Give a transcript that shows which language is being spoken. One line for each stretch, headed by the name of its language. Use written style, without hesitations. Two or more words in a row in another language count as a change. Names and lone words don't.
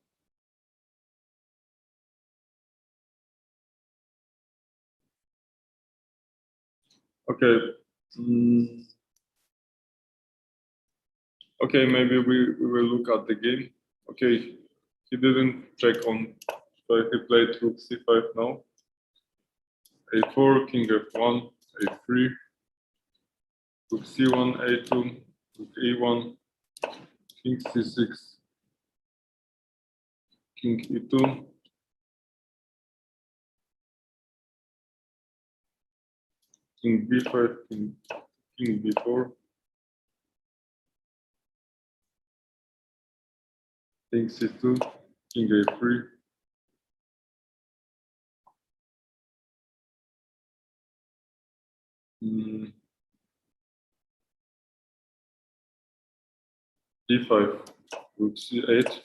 English: Okay. Okay, maybe we will look at the game. Okay, he didn't check on, so he played rook c5 now. a4, king f1, a3, rook c1, a2, rook e1, king c6, king e2, king b5, king b4, king c2, king a3, d5, rook c8,